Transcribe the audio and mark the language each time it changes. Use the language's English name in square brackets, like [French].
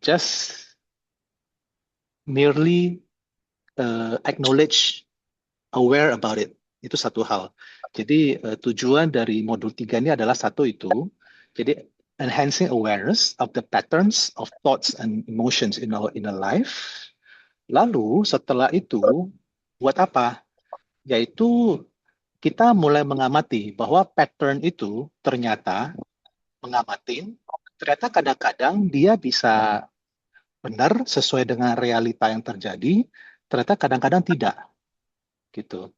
[English] Just merely acknowledge, aware about it. [Indonesian] Itu satu hal. Jadi tujuan dari modul 3 ini adalah satu itu. [English] Jadi enhancing awareness of the patterns of thoughts and emotions in our inner life. [Indonesian] Lalu setelah itu buat apa? Yaitu kita mulai mengamati bahwa pattern itu ternyata ternyata kadang-kadang dia bisa benar sesuai dengan realita yang terjadi, ternyata kadang-kadang tidak. Gitu.